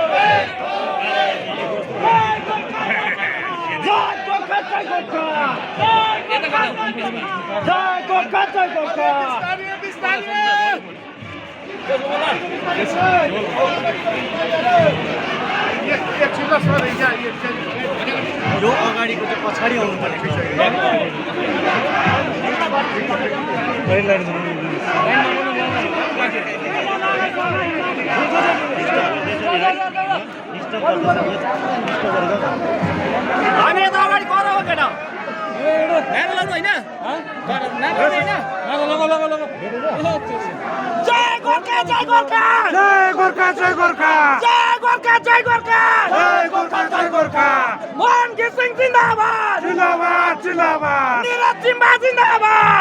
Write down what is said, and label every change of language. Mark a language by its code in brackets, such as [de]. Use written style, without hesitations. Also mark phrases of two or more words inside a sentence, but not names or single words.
[ne] जय गोरखा जय गोरखा जय गोरखा जय गोरखा यो अगाडिको चाहिँ पछाडि आउनु पर्ने हामी त अगाडि पर हो केटा नारा लगाउनु हैन जय गोरखा जय गोरखा जय गोरखा जय गोरखा जय गोरखा जय गोरखा जय गोरखा जय गोरखा मन घिसिङ जिन्दाबाद जिंदाबाद जिंदाबाद निरज जिम्बा जिन्दाबाद